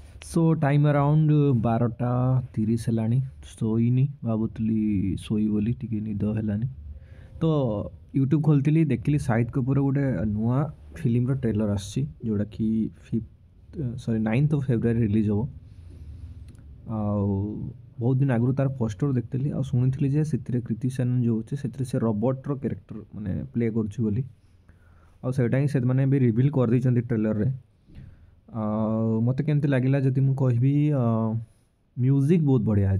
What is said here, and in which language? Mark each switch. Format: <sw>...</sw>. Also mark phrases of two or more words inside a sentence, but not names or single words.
<en>so time around</en> <or>12:30 ହେଲାଣି ଶୋଇନି ଭାବୁଥିଲି ଶୋଇ ବୋଲି ଟିକେ ନିଦ ହେଲାନି ତ ୟୁଟ୍ୟୁବ୍ ଖୋଲିଥିଲି ଦେଖିଲି ଶାହିଦ କପୁର ଗୋଟେ ନୂଆ ଫିଲ୍ମର ଟ୍ରେଲର ଆସିଛି ଯେଉଁଟାକି 9th of February ରିଲିଜ୍ ହେବ ଆଉ ବହୁତ ଦିନ ଆଗରୁ ତାର ପୋଷ୍ଟର ଦେଖିଥିଲି ଆଉ ଶୁଣିଥିଲି ଯେ ସେଥିରେ କୃତି ସେନନ୍ ଯେଉଁ ଅଛି ସେଥିରେ ସେ</or> <en>robot's character</en> <or>ମାନେ ପ୍ଲେ କରୁଛି ବୋଲି ଆଉ ସେଇଟା ହିଁ ସେମାନେ ବି ରିଭିଲ୍ କରିଦେଇଛନ୍ତି ଟ୍ରେଲରରେ। ମୋତେ କେମିତି ଲାଗିଲା ଯଦି ମୁଁ କହିବି ମ୍ୟୁଜିକ୍ ବହୁତ ବଢ଼ିଆ ଅଛି।</or>